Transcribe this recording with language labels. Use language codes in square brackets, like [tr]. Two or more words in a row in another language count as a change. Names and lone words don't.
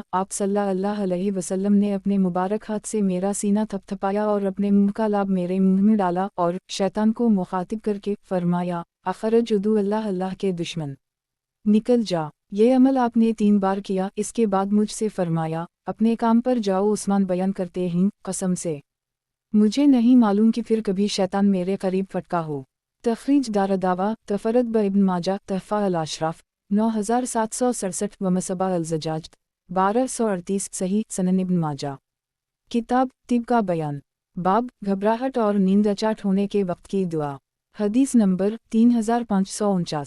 [ur] आप [ar] صلى الله عليه وسلم [ur] نے اپنے مبارک ہاتھ سے میرا سینہ تھپتھپایا اور اپنے منہ کا لاب میرے منہ میں ڈالا اور شیطان کو مخاطب کرکے فرمایا, [ar] اخرج عدو الله, [ur] اللہ کے دشمن، نکل جا. یہ عمل آپ نے 3 بار کیا. اس کے بعد مجھ سے فرمایا، اپنے کام پر جاؤ۔ عثمان بیان کرتے ہیں، قسم سے مجھے نہیں معلوم کہ پھر کبھی شیطان میرے قریب پھٹکا ہو. [ar] تخريج داردعوة، تفرد به ابن ماجه، تحفة الأشراف 9767، و مصباح الزجاجة 1238, [ur] صحیح سنن ابن ماجہ. کتاب طب کا بیان، باب گھبراہٹ اور نیند اچاٹ ہونے کے وقت کی دعا. حدیث نمبر 3549.